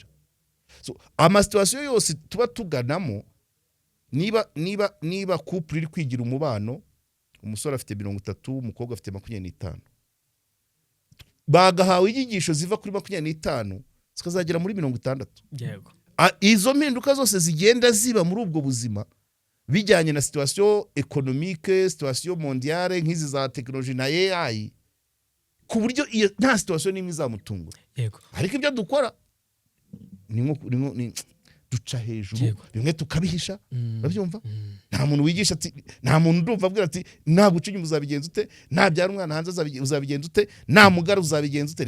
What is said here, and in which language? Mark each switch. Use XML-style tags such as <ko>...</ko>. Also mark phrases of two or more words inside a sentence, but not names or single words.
<rw>So ama situation yose tuba tuganamo, niba couple iri kwigira umubano, umusore afite 30, umukobwa afite 25, bagahawe inyigisho ziva kuri 25 zikazagera muri 60. Yego, Izo mpinduka zose zigenda ziba muri ubwo buzima bijyanye na</rw> <fr>situation économique, situation mondiale</fr> <rw>nk'izi za technology na AI, ku buryo nta situation nimwe izamutungura. yego, Ariko ibyo dukora ni duca hejuru, bimwe tukabihisha. Urabyumva? Nta muntu wigisha ati, nta muntu ndumva abwira ati naguca inyuma uzabigenza ute, nabyara umwana hanze uzabigenza ute, namugara uzabigenza ute.</rw>